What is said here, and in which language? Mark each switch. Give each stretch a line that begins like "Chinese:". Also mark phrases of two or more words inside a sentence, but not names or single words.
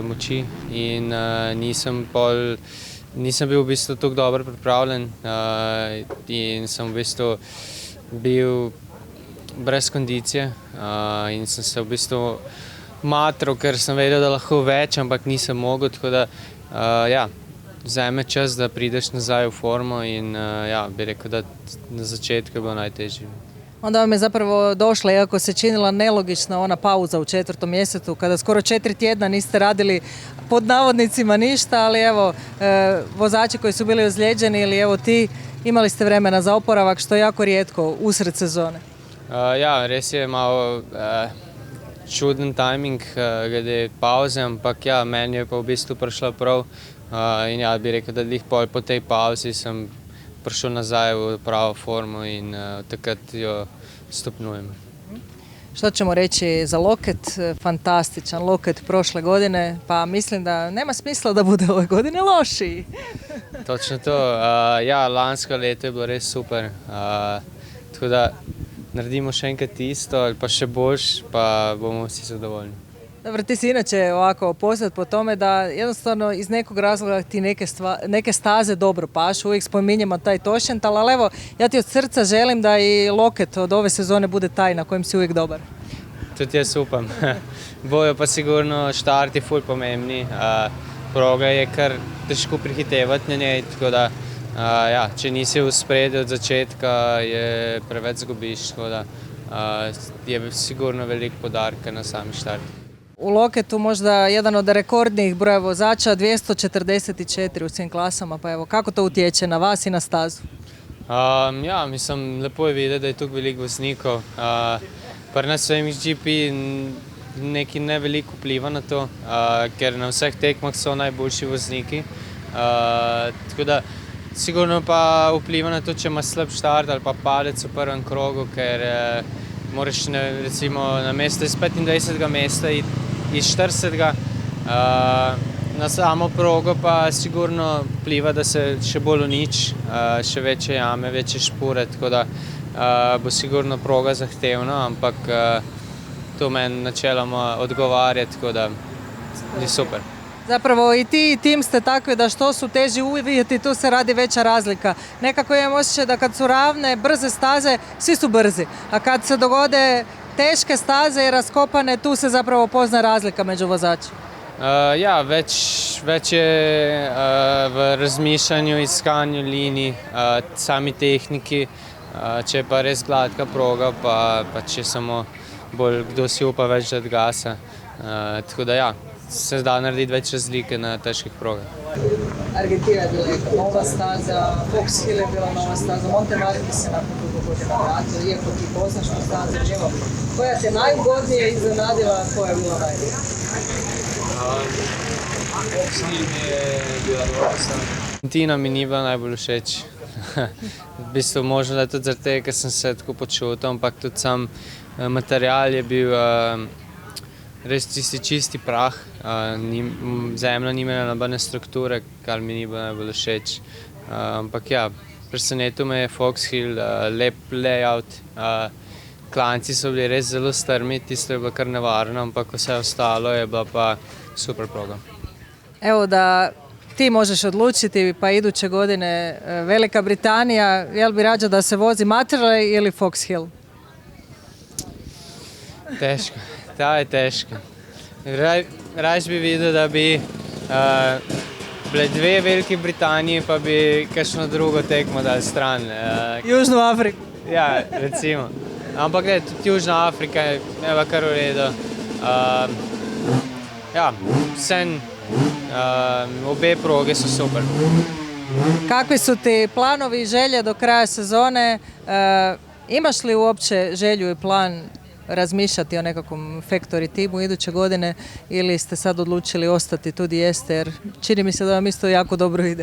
Slovenian: moči in nisem bil v bistvu tako dobro pripravljen in sem v bistvu bil brez kondicije in sem se v bistvu matral, ker sem vedel, da lahko več, ampak nisem mogel, tako da ja, vzame čas, da prideš nazaj v formo in ja, bi rekel, da na začetku je bilo najtežje.
Croatian: Onda vam je zapravo došla, iako se činila nelogična ona pauza u 4. mjesecu, kada skoro 4 tjedna niste radili pod navodnicima ništa, ali evo, vozači koji su bili ozlijeđeni ili evo ti, imali ste vremena za oporavak, što je jako rijetko usred sezone.
Slovenian: Ja, res je malo čuden timing glede pauze, ampak ja, meni je pa v bistvu prišla prav in ja, bi rekel, da po tej pauzi sem prišel nazaj
Croatian: u pravu formu
Slovenian: in takrat jo stopnjujem.
Croatian: Što ćemo reći za Loket? Fantastičan Loket prošle godine, pa mislim da nema smisla da bude ove godine lošiji. Točno to.
Slovenian: Ja, lansko leto je bilo res super. Tako da naredimo še enkrat isto ali pa še boljš, pa bomo vsi zadovoljni.
Croatian: Dobro, ti si inače ovako poznat po tome da jednostavno iz nekog razloga ti neke staze dobro pašu, uvijek spominjemo taj Tošental, ali evo, ja ti od srca želim da i Loket od ove sezone bude taj na kojem si uvijek dobar.
Slovenian: Tudi jaz upam. Bojo pa sigurno štarti ful pomembni. Proga je kar težko prihitevati na njej, tako da ja, če nisi v spredju od začetka, je preveč zgubiš, tako da je sigurno veliko podarka na sami štarti.
Croatian: U Loketu možda jedan od rekordnih broja vozača, 244 u svim klasama, pa evo, kako to utječe na vas i na stazu?
Slovenian: Ja, mislim, lepo je videti, da je tukaj veliko voznikov. Pri nas v MXGP neki ne veliko vpliva na to, ker na vseh tekmah so najboljši vozniki. Tako da sigurno pa vpliva na to, če imaš slab štart ali pa padec v prvem krogu, ker moraš recimo na mesto iz 25. mesta iz 40. Na samo progo pa sigurno vpliva, da se še bolj uniči, še večje jame, večje špore, tako da bo sigurno proga zahtevna, ampak to meni načeloma odgovarja, tako da je super.
Croatian: Zapravo i ti i tim ste takvi da što su teži uvjeti, tu se radi veća razlika. Nekako imam osjećaj da kad su ravne, brze staze, svi su brzi. A kad se dogode teške staze i raskopane, tu se zapravo pozna razlika među vozačima.
Slovenian: Ja, več je v razmišljanju, iskanju linij, sami tehniki. Če je pa res gladka proga, pa če samo bolj kdo si upa več dati gasa. Tako da ja, se da narediti več razlike na težkih progah.
Croatian: Argentina je bila neka nova staza, Fox Hill je bila nova staza, Montevarti se nakon dugo godina vratio, iako ti poznaš tu stazu. Evo, koja te najugodnije iznenadila, koja je bila najbolja?
Slovenian: Fox Hill mi je bila nova staza. Argentina mi ni bila najbolj všeč. V bistvu možno, da je tudi zaradi tega, ker sem se tako počutil, ampak tudi sam material je bil res čisti prah. Zemlja ni imela nobene strukture, kar mi ni bilo najbolj všeč. Ampak ja, presenetil me je Fox Hill, lep layout. Klanci so bili res zelo strmi, tisto je bilo kar nevarno, ampak vse ostalo je bila pa super proga.
Croatian: Evo da ti možeš odlučiti, pa iduće godine Velika Britanija, jel bi rađe da se vozi Materley ili Fox Hill?
Slovenian: Teško, ta je teško. Raje bi videl, da bi bile dve Veliki Britaniji, pa bi kakšno drugo tekmo dali stran.
Croatian: Južnu Afriku.
Slovenian: Ja, recimo. Ampak ne, tudi Južna Afrika je kar v redu. Ja, vsem obe proge su super.
Croatian: Kakvi su ti planovi i želje do kraja sezone? Imaš li uopće želju i plan razmišljati o nekakvom factory timu iduće godine ili ste sad odlučili ostati tu gdje jeste, jer čini mi se da vam isto jako dobro ide?